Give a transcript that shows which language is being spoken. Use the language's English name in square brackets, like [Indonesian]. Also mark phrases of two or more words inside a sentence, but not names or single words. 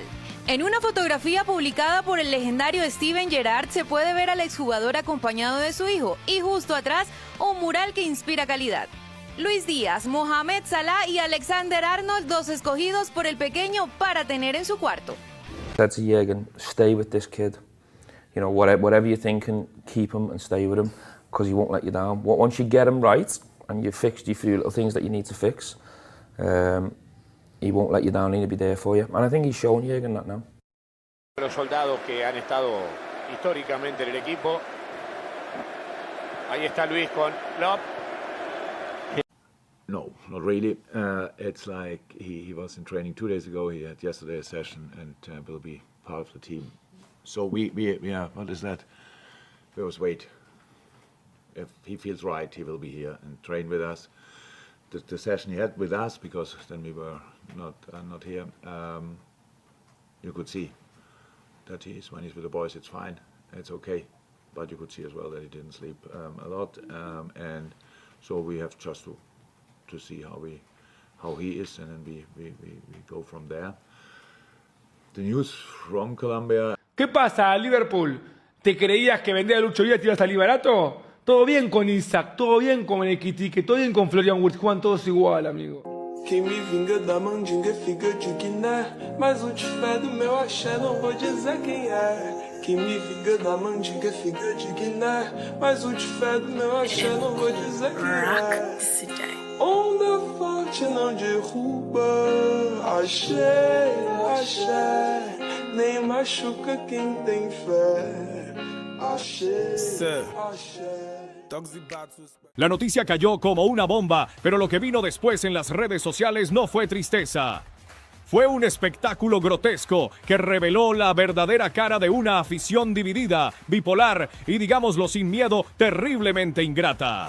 [Spanish] En una fotografía publicada por el legendario Steven Gerrard se puede ver al exjugador acompañado de su hijo y justo atrás un mural que inspira calidad. Luis Díaz, Mohamed Salah y Alexander Arnold, dos escogidos por el pequeño para tener en su cuarto. [English] Said to Jürgen, stay with this kid. You know, whatever you're thinking, keep him and stay with him, because he won't let you down. Once you get him right and you've fixed your few little things that you need to fix, he won't let you down, he'll be there for you. And I think he's shown Jürgen that now. [Spanish] Los soldados que han estado históricamente en el equipo. Ahí está Luis con Lop. [English] No, not really. It's like he was in training 2 days ago. He had yesterday a session and will be part of the team. So we what is that? We always wait. If he feels right, he will be here and train with us. The session he had with us, because then we were not here. You could see that when he's with the boys, it's fine, it's okay. But you could see as well that he didn't sleep a lot, and so we have just to see how he is, and then we go from there. The news from Colombia. [Spanish] ¿Qué pasa, Liverpool? ¿Te creías que vender a Lucho Díaz te iba a salir barato? Todo bien con Isaac, todo bien con Equitique, todo bien con Florian Wirtz, juegan todos igual, amigo. [Portuguese] Quem me vinga da mandinga fica de Guiné, mas o tiver do meu axé não vou dizer quem é. Quem me vinga da mandinga fica de Guiné, mas o tiver do meu axé não vou dizer quem é. Onda forte não derruba, axé, axé, nem machuca quem tem fé. Axé, axé. [Spanish] La noticia cayó como una bomba, pero lo que vino después en las redes sociales no fue tristeza. Fue un espectáculo grotesco que reveló la verdadera cara de una afición dividida, bipolar y, digámoslo sin miedo, terriblemente ingrata.